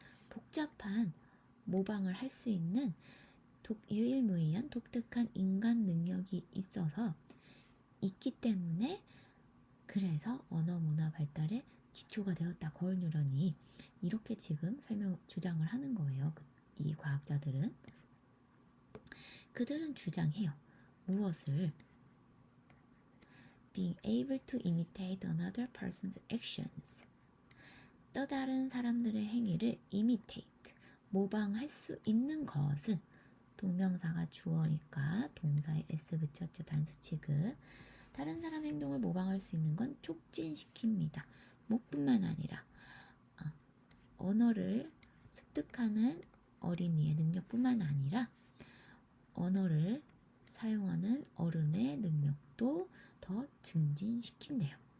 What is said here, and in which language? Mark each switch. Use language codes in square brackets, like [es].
[ko] 복잡한 모방을 할 수 있는 유일무이한 독특한 인간 능력이 있기 때문에 그래서 언어 문화 발달의 기초가 되었다. 거울 뉴런이 이렇게 지금 주장을 하는 거예요. 이 과학자들은 그들은 주장해요. 무엇을? [en] Being able to imitate another person's actions. [ko] 또 다른 사람들의 행위를 imitate, 모방할 수 있는 것은 동명사가 주어니까 동사에 s 붙였죠. 단수 취급. 다른 사람 행동을 모방할 수 있는 건 촉진시킵니다. 뭐뿐만 아니라 언어를 습득하는 어린이의 능력뿐만 아니라 언어를 사용하는 어른의 능력도 더 증진시킨대요.